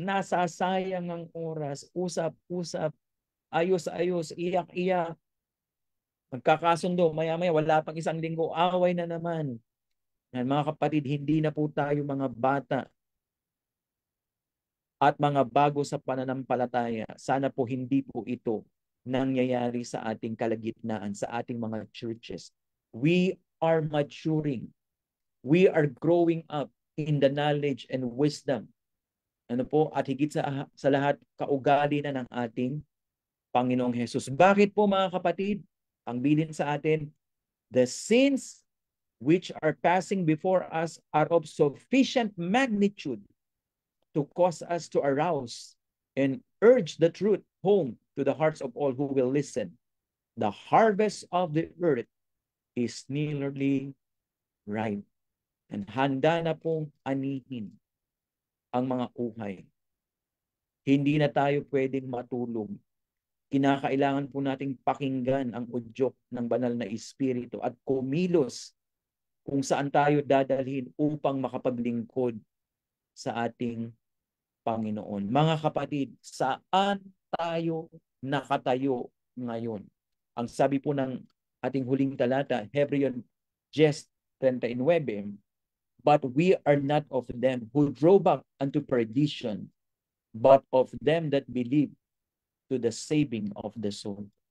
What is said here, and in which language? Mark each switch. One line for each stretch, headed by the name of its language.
Filipino: Nasasayang ang oras, usap-usap, ayos-ayos, iyak-iyak, magkakasundo, maya-maya, wala pang isang linggo, away na naman. Yan, mga kapatid, hindi na po tayo mga bata at mga bago sa pananampalataya. Sana po hindi po ito nangyayari sa ating kalagitnaan, sa ating mga churches.
English: We are maturing. We are growing up in the knowledge and wisdom.
Filipino: Ano po? At higit sa lahat, kaugali na ng ating Panginoong Hesus. Bakit po mga kapatid? Ang bilin sa atin,
English: the sins which are passing before us are of sufficient magnitude to cause us to arouse and urge the truth home to the hearts of all who will listen. The harvest of the earth is nearly ripe.
Filipino: And handa na pong anihin ang mga uhay. Hindi na tayo pwedeng matulog. Kinakailangan po nating pakinggan ang udyok ng banal na Espiritu at kumilos kung saan tayo dadalhin upang makapaglingkod sa ating Panginoon. Mga kapatid, saan tayo nakatayo ngayon? Ang sabi po ng ating huling talata,
English: Hebreos 10:39, but we are not of them who draw back unto perdition, but of them that believe to the saving of the soul.